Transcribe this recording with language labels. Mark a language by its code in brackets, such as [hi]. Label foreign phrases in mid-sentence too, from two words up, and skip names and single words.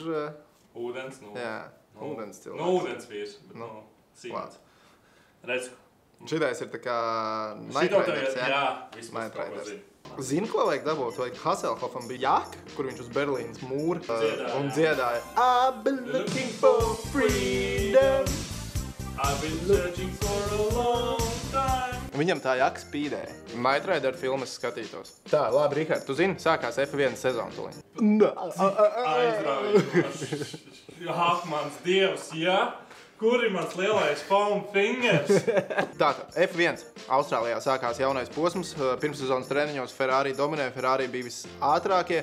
[lv] Ūdens, Jā, ūdens cilvēks. Nu, ūdens vīrs, bet Siemens. Redz. Šitais ir tā kā Night-Riders, jā? Vismaz Night-Riders. Zini, ko vajag dabūt? Vajag Hasselhoffam bija jaka, kur viņš uz Berlīnas mūra un dziedāja [en] I've been looking for freedom. I've been searching for a long time. [lv] Viņam tā jaka spīdēja. Night-Rider filmas skatītos. Tā, labi, Rihard, tu zini, sākās F1 sezona tuliņ. Aizraujoši. Hakmans dievs, jā? Kur ir mans lielais [en] foam fingers? [lv] Tātad, F1. Austrālijā sākās jaunais posms. Pirmssezonas treniņos Ferrari dominē, Ferrari bija visātrākie.